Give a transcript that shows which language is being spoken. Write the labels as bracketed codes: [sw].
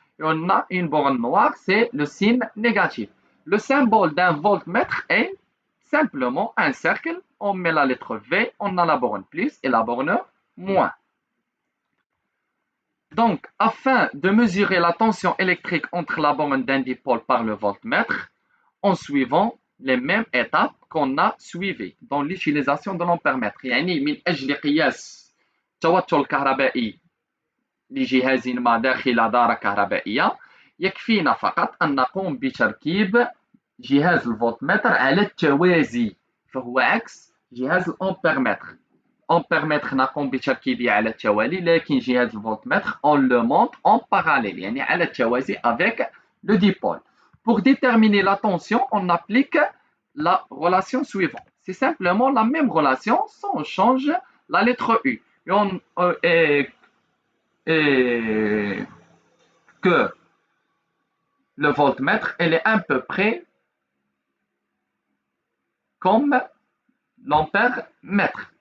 [fr] et on a une borne noire, c'est le signe négatif. Le symbole d'un voltmètre est simplement un cercle, on met la lettre V, on a la borne plus et la borne moins. Donc, afin de mesurer la tension électrique entre la borne d'un dipôle par le voltmètre, en suivant les mêmes étapes qu'on a suivies dans l'utilisation de l'ampèremètre. [ar] يعني من أجل قياس التوتر الكهربائي لجهاز ما داخل دارة كهربائية يكفينا فقط أن نقوم بتركيب جهاز الفولتمتر على التوازي، فهو عكس جهاز الأمبيرمتر. أمبيرمتر نقوم بتركيبه على التوالي، لكن جهاز الفولتمتر [fr] on le monte en parallèle، [ar] يعني على التوازي [fr] avec le dipôle. Pour déterminer la tension, on applique la relation suivante. C'est simplement la même relation, sans on change la lettre U. Et que le voltmètre, elle est à peu près comme l'ampère-mètre.